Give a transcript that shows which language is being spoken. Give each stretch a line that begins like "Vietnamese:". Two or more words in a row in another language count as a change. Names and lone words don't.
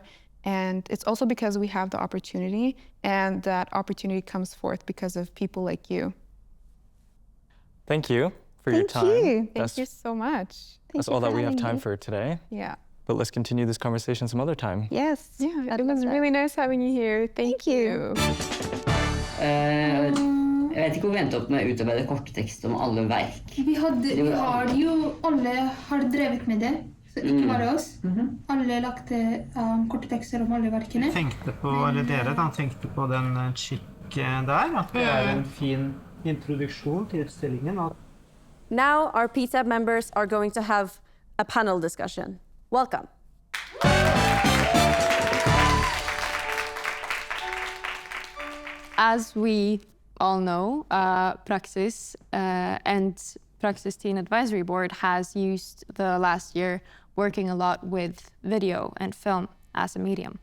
English: And it's also because we have the opportunity, and that opportunity comes forth because of people like you. Thank you for your time. Thank you so much. That's all that we have time for today. Yeah. But let's continue this conversation some other time. Yes. Yeah, it was really nice having you here. Thank you.
Norwegian: Jeg vet ikke hvor vi endte opp med å utarbeide korttekst om alle verk. Vi har jo, alle har drevet med det, så ikke bare oss. Alle lagde korte tekster om alle verkene. Dere tenkte på den skikk der, at det en fin introduksjon til utstillingen.
English: Now our PTAB members are going to have a panel discussion. Welcome. As we all know, PRAKSIS and PRAKSIS Teen Advisory Board has used the last year working a lot with video and film as a medium.